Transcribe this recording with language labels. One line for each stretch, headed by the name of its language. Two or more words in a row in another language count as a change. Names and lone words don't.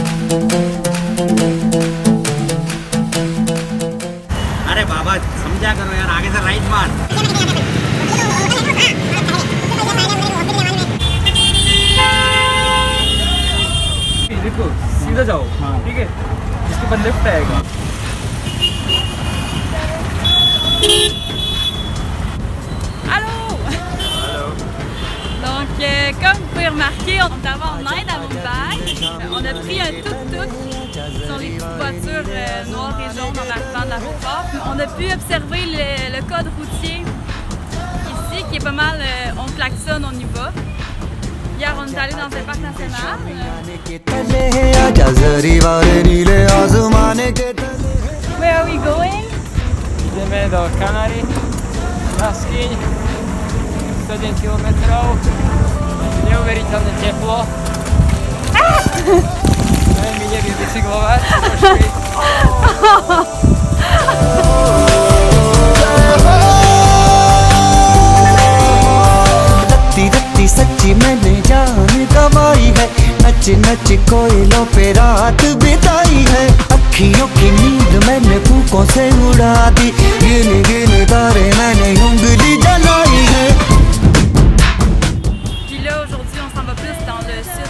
Hindi: अरे बाबा समझा करो यार, आगे से राइट मार। देखो सीधा जाओ, ठीक है, इसके बाद लेफ्ट आएगा।
French: Allô? Donc, comme vous pouvez remarquer, on est en aide à Mumbai. On a pris un tuk-tuk sur les petites voitures noires et jaunes en arrivant de l'aéroport. On a pu observer le code routier ici, qui est pas mal, on klaxonne, on y va. Hier, on est allé dans un parc national.
English: Where are we going?
Slovak: Ideme do Kanary, na skiň, 101 km, neuveriteľne teplo. Neviem, ide bicyklovať, pošli.
Hindi: रत्ती रत्ती सच्ची मैंने जान गवाई है, नच नच कोयलों पे रात बिताई है, अखियों की नींद मैंने फूकों से उड़ा दी, गिन गिन तारे मैंने उंगली जलाई है।
French: Puis là, aujourd'hui, on s'en va plus dans le sud.